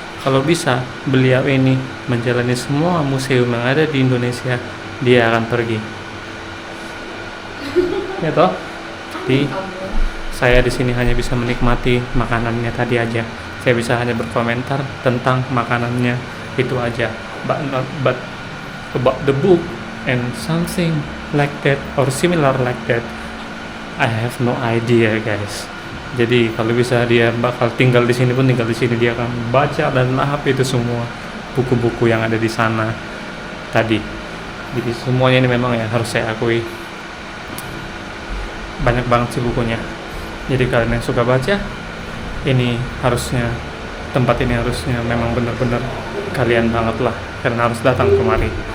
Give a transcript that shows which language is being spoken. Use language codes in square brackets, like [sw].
[id] Kalau bisa beliau ini menjalani semua museum yang ada di Indonesia, dia akan pergi. Ya toh? Jadi saya di sini hanya bisa menikmati makanannya tadi aja. Saya bisa hanya berkomentar tentang makanannya itu aja. [en] But about the book and something like that or similar like that, I have no idea guys. [id] Jadi kalau bisa dia bakal tinggal di sini pun tinggal di sini, dia akan baca dan lahap itu semua buku-buku yang ada di sana tadi. Jadi semuanya ini memang ya harus saya akui banyak banget sih bukunya. Jadi kalian yang suka baca, ini harusnya tempat ini harusnya memang benar-benar kalian banget lah, karena harus datang kemari.